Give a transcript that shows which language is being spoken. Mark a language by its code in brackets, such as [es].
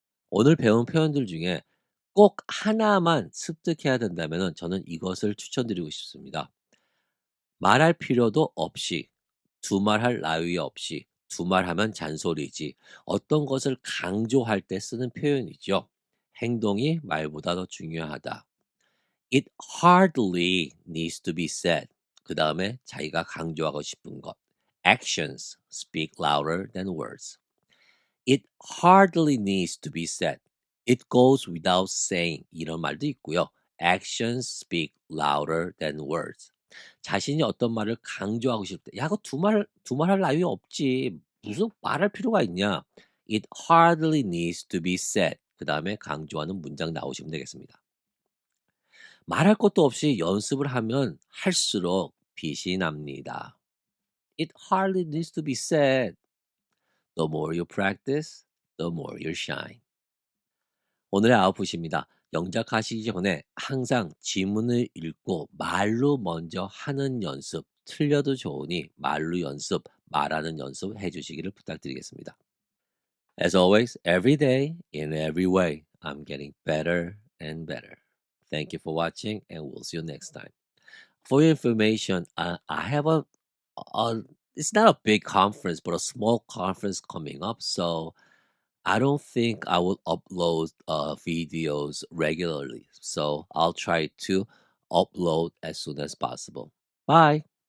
[ko] 오늘 배운 표현들 중에 꼭 하나만 습득해야 된다면 저는 이것을 추천드리고 싶습니다. 말할 필요도 없이, 두말할 나위 없이, 두말하면 잔소리지. 어떤 것을 강조할 때 쓰는 표현이죠. 행동이 말보다 더 중요하다. [en] It hardly needs to be said. [ko] 그 다음에 자기가 강조하고 싶은 것. [en] Actions speak louder than words. It hardly needs to be said. It goes without saying. [ko] 이런 말도 있고요. [en] Actions speak louder than words. [ko] 자신이 어떤 말을 강조하고 싶을 때, 야, 그거 두말할 나위 없지. 무슨 말할 필요가 있냐. [en] It hardly needs to be said. [ko] 그 다음에 강조하는 문장 나오시면 되겠습니다. 말할 것도 없이 연습을 하면 할수록 빛이 납니다. [en] It hardly needs to be said. The more you practice, the more you shine. [ko] 오늘의 아웃풋입니다. 영작하시기 전에 항상 지문을 읽고 말로 먼저 하는 연습, 틀려도 좋으니 말로 연습, 말하는 연습 해주시기를 부탁드리겠습니다. [en] As always, every day, in every way, I'm getting better and better. Thank you for watching, and we'll see you next time. For your information, I have a it's not a big conference, but a small conference coming up. So I don't think I will upload videos regularly. So I'll try to upload as soon as possible. Bye.